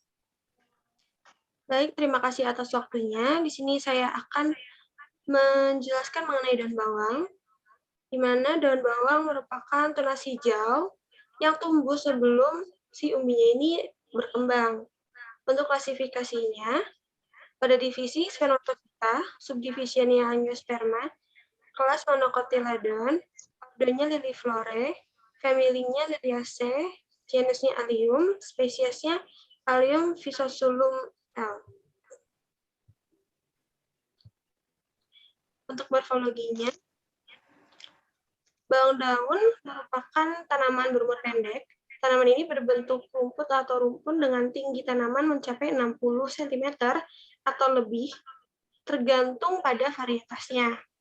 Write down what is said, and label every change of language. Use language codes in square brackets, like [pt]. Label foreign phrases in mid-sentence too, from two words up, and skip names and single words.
[id] Baik, terima kasih atas waktunya. Di sini saya akan menjelaskan mengenai daun bawang, di mana daun bawang merupakan tunas hijau yang tumbuh sebelum si umbinya ini berkembang. Untuk klasifikasinya, pada divisi Sphenotophyta, subdivisinya Angiosperma, kelas Monocotyledon, ordonya Liliflora, familinya Liliaceae, genusnya Allium, spesiesnya Allium physosulum L. Untuk morfologinya, bawang daun merupakan tanaman berumur pendek. Tanaman ini berbentuk rumput atau rumpun dengan tinggi tanaman mencapai 60 cm atau lebih, tergantung pada varietasnya.